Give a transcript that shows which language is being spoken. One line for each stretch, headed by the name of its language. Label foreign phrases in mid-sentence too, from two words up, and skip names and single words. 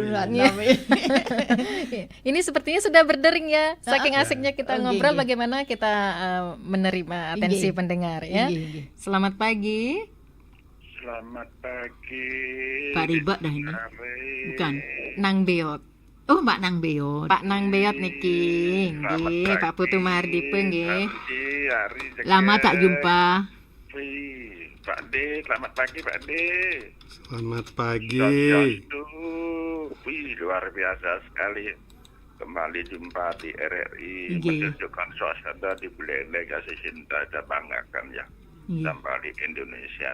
Indonesian: Ini sepertinya sudah berdering ya. Saking asiknya kita ngobrol, bagaimana kita menerima atensi pendengar ya. Selamat pagi. Selamat pagi. Pak Riba dah ini. Bukan. Nang Beot. Oh, Mbak Nang Beot. Pak Nang Beot niki. Nggih, Pak Putu Mahardipe nggih. Lama tak jumpa. Pak D, selamat pagi Pak D. Selamat pagi. Wih, luar biasa sekali kembali jumpa di RRI, menunjukkan suasana di Buleleng, kasih cinta dan banggakan kembali Indonesia nih.